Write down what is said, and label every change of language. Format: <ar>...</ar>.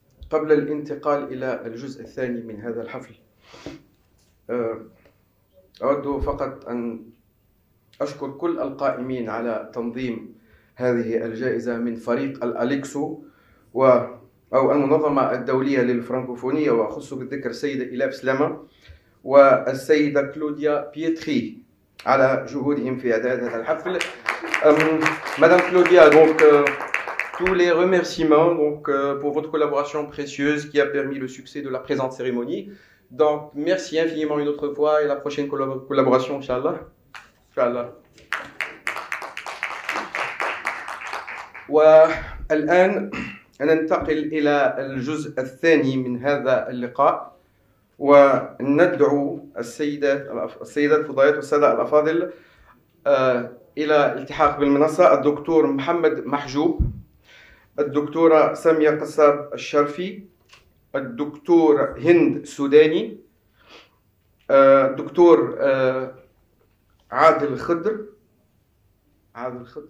<ar>قبل الانتقال إلى الجزء الثاني من هذا الحفل، أود فقط أن أشكر كل القائمين على تنظيم هذه الجائزة من فريق الأليكسو أو المنظمة الدولية للفرنكوفونية، وأخص بالذكر السيدة إلاف سلامة والسيدة كلوديا بيتري على جهودهم في إعداد هذا الحفل.</ar> <fr>Madame Claudia, donc tous les remerciements pour votre collaboration précieuse qui a permis le succès de la présente cérémonie. Donc merci infiniment une autre fois et la prochaine collaboration, Inch'Allah.</fr> <ar>Inch'Allah. والآن ننتقل إلى الجزء الثاني من هذا اللقاء، وندعو السيدات الفضليات والسادة الأفاضل إلى الالتحاق بالمنصة الدكتور محمد محجوب، الدكتورة سامية قصاب الشرفي، الدكتور هند سوداني، الدكتور عادل خضر عفوا</ar>